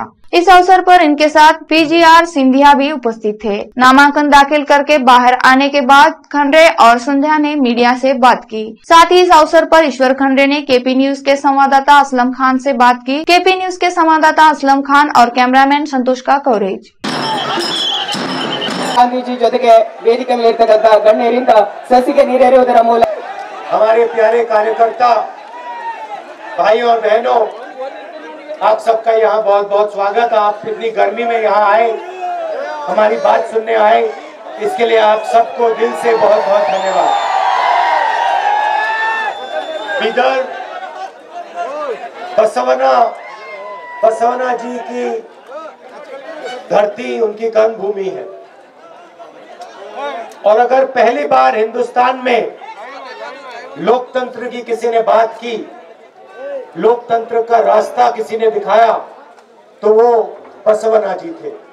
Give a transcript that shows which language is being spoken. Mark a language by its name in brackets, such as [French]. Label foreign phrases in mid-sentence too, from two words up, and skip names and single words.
[Hindi] इस अवसर पर इनके साथ पीजीआर सिंधिया भी उपस्थित थे। नामांकन दाखिल करके बाहर आने के बाद खंडरे और संध्या ने मीडिया से बात की। साथ ही इस अवसर पर ईश्वर खंडरे ने केपी न्यूज के संवाददाता असलम खान से बात की। केपी न्यूज के संवाददाता असलम खान और कैमरामैन संतोष का कवरेज। [Kannada] ಗಾಂಧೀಜಿ ಜೊತೆಗೆ ವೇದಿಕೆ ಮೇಲೆ ಇರತಕ್ಕಂತ ಗಣ್ಯರಿಂದ ಸಸಿಗೆ ನೀರೆರೆಯುವುದರ ಮೂಲಕ [Hindi] हमारे प्यारे कार्यकर्ता भाई और बहनों, आप सबका यहाँ बहुत बहुत स्वागत। आप इतनी गर्मी में यहाँ आए, हमारी बात सुनने आए, इसके लिए आप सबको दिल से बहुत बहुत धन्यवाद। इधर बसवना जी की धरती उनकी कर्म भूमि है और अगर पहली बार हिंदुस्तान में लोकतंत्र की किसी ने बात की, लोकतंत्र का रास्ता किसी ने दिखाया, तो वो बसवना जी थे।